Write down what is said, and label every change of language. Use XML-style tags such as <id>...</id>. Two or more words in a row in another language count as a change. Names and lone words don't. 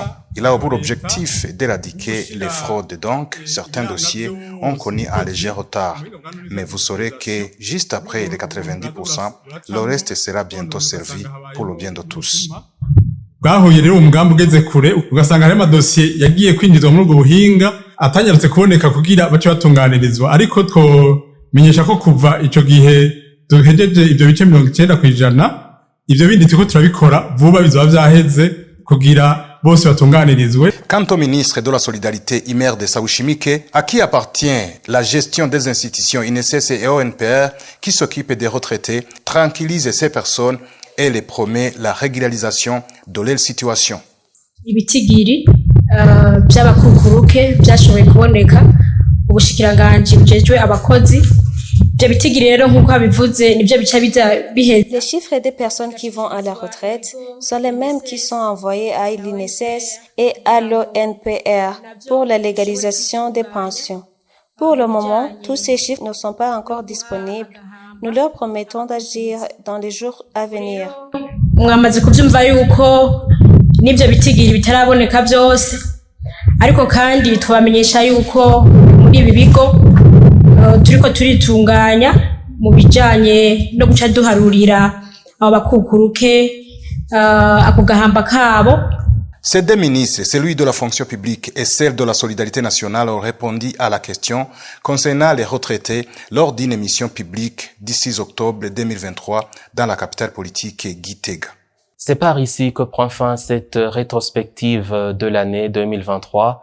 <fr>Il a pour objectif d'éradiquer les fraudes, donc certains dossiers ont connu un léger retard. Mais vous saurez que juste après les 90%, le reste sera bientôt servi pour le bien de tous.</fr> <rn>Bwahuye rero umugambi ugeze kure ugasanga hari amadosiye yagiye kwinjizwa muri ubwo buhinga atanyarutse kuboneka kugira bace batunganirizwa ariko twomenyesha ko kuva ico gihe duhejeje ivyo bice 90% ivyo bindi turiko turabikora vuba bizoba vyaheze kugira bose batunganirizwe.</rn> <fr>Quant au ministre de la Solidarité Imer de Saouchimike, à qui appartient la gestion des institutions INSS et ONPR qui s'occupent des retraités, tranquillise ces personnes et les promet la régularisation de leur situation.</fr> <rn>Ibitigiri by'abakukuruke byashoboye kuboneka ubushikiranganje bujejwe abakozi byo bitigiri rero nkuko abivuze nibyo bica biheze.</rn> <fr>Les chiffres des personnes qui vont à la retraite sont les mêmes qui sont envoyés à l'INSS et à l'ONPR pour la légalisation des pensions. Pour le moment, tous ces chiffres ne sont pas encore disponibles. Nous leur promettons d'agir dans les jours à venir.</fr> <rn>Mwamaze kubyumva yuko nibyo bitigiri bitaraboneka byose ariko kandi tubamenyesha yuko muri ibi bigo turiko turitunganya mu bijanye no guca duharurira abo bakukuruke ako gahamba kabo.</rn> <fr>Ces deux ministres, celui de la fonction publique et celle de la solidarité nationale, ont répondu à la question concernant les retraités lors d'une émission publique du 6 octobre 2023 dans la capitale politique Gitega. C'est par ici que prend fin cette rétrospective de l'année 2023.</fr>